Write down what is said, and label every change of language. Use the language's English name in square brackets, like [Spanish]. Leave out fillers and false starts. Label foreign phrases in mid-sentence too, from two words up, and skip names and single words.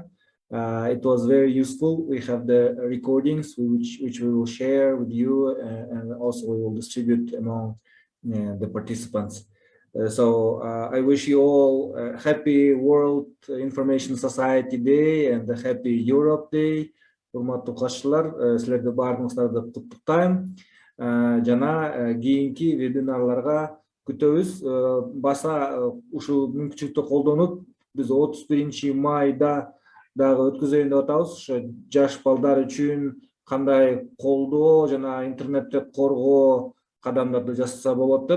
[English] It was very useful. We have the recordings which we will share with you, and also we will distribute among the participants. So I wish you all a happy World Information Society Day and a happy Europe Day. [Kyrgyz] Урматтуу катышчылар, силерди баарыңыздарды куттуктайм. Жана кийинки вебинарларга күтөбүз. Баса ушул мүмкүнчүлүктү колдонуп, биз 31 майда дагы өткөзөйүн деп атабыз. Ошо жаш балдар үчүн кандай колдоо жана интернетти коргоо кадамдарды жасаса болот деп.